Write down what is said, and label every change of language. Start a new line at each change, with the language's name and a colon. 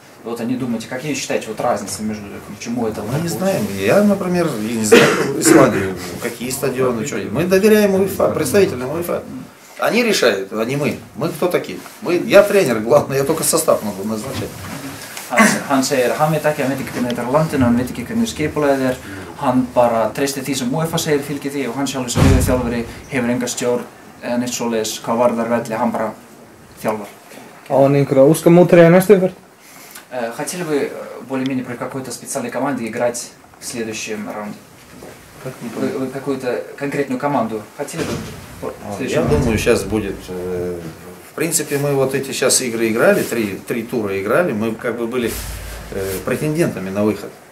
Russian: И вот они думаете, какие считаете вот разницы между к чему это? Мы не знаем. Я, например, не знаю Исландию, какие стадионы, что. Мы доверяем УЕФА, представителям УЕФА. Они решают, а не мы. Мы кто такие? Я тренер, главное, я только состав могу назначать.
Icelandic: Hann segir að hann veit ekki hvernig þetta er á landinu, hann veit ekki hvernig skipulagið er, hann bara treystir því sem UEFA segir, fylgir því og hann sjálfur sem liðþjálfari hefur enga stjórn eða neitt svoleiðis hvað varðar velli, hann bara þjálfar. Á hann einhverja óskamótreið næstu umferð?
Russian: Хотели бы более-менее при какой-то специальной команде играть в следующем раунде? Вы какую-то конкретную команду хотели бы? Я думаю, сейчас будет... В принципе, мы вот эти сейчас игры играли, три тура играли, мы как бы были претендентами на выход.